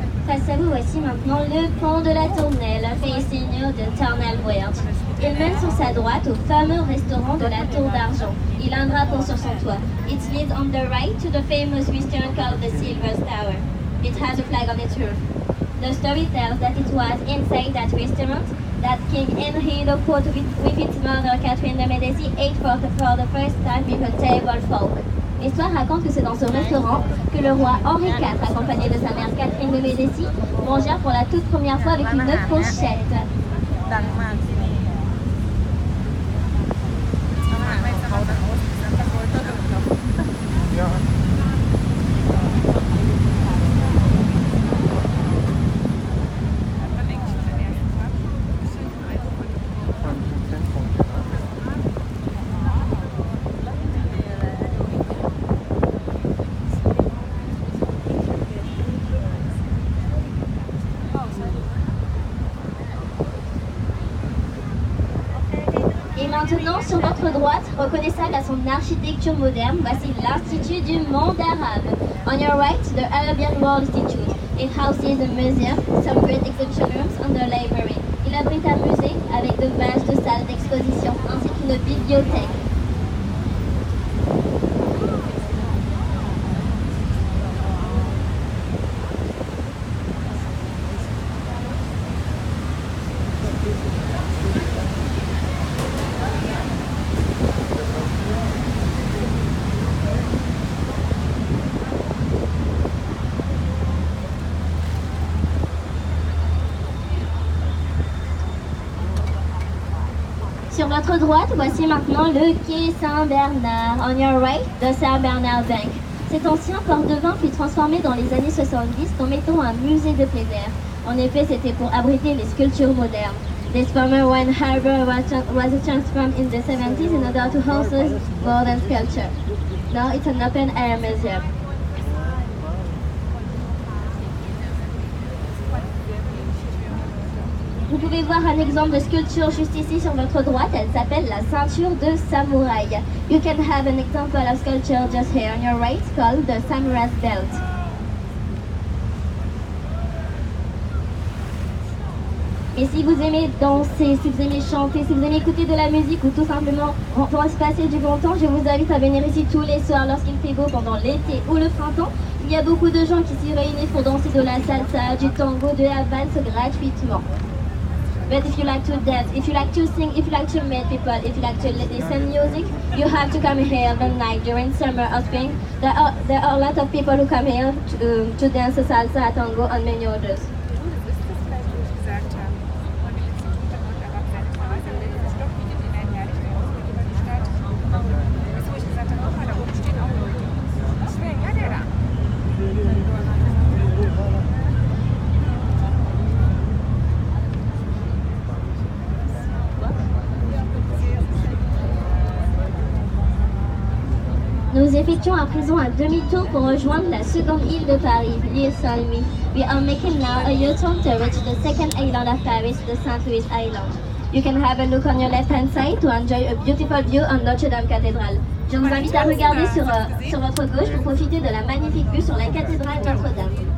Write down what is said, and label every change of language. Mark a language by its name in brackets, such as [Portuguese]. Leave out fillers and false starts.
[French] Face à vous, voici maintenant le pont de la Tournelle, fait signe de Tournelle-Verte. Il mène sur sa droite au fameux restaurant de la Tour d'Argent. Il a un drapeau sur son toit. [English] It leads on the right to the famous restaurant called the Silver Tower. It has a flag on its roof. The story tells that it was inside that restaurant that King Henry IV with its mother Catherine de Medici ate for the first time with a table fork. [French] L'histoire raconte que c'est dans ce restaurant que le roi Henri IV, accompagné de sa mère Catherine de Medici, mangea pour la toute première fois avec une fourchette. ดังมากที่นี่อาหารของเขาดังตะโกนต้นอื่นครับ Et maintenant, sur votre droite, reconnaissable à son architecture moderne, voici l'Institut du monde arabe. [English] On your right, the Arabian World Institute. It houses a museum, some great exhibition rooms and a library. [French] Il abrite un musée avec de vastes salles d'exposition ainsi qu'une bibliothèque. Sur votre droite, voici maintenant le quai Saint-Bernard. [English] On your right, the Saint-Bernard Bank. [French] Cet ancien port de vin fut transformé dans les années 70 en mettant un musée de plaisir. En effet, c'était pour abriter les sculptures modernes. [English] This former wine harbor was transformed in the 70s in order to house modern sculpture. Now it's an open-air museum. [French] pouvez voir un exemple de sculpture juste ici sur votre droite. Elle s'appelle la ceinture de samouraï. [English] You can have an example of sculpture just here on your right called the samurai's belt. [French] Et si vous aimez danser, si vous aimez chanter, si vous aimez écouter de la musique ou tout simplement pour se passer du bon temps, je vous invite à venir ici tous les soirs lorsqu'il fait beau pendant l'été ou le printemps. Il y a beaucoup de gens qui s'y réunissent pour danser de la salsa, du tango, de la valse gratuitement. [English] But if you like to dance, if you like to sing, if you like to meet people, if you like to listen music, you have to come here the night during summer or spring. There are a lot of people who come here to dance salsa, tango and many others. [French] Nous effectuons à présent un demi-tour pour rejoindre la seconde île de Paris, l'île Seine. [English] We are making now a U-turn to reach the second island of Paris, the Saint Louis Island. You can have a look on your left-hand side to enjoy a beautiful view on Notre-Dame Cathédrale. [French] Je vous invite à regarder sur votre gauche pour profiter de la magnifique vue sur la cathédrale Notre-Dame.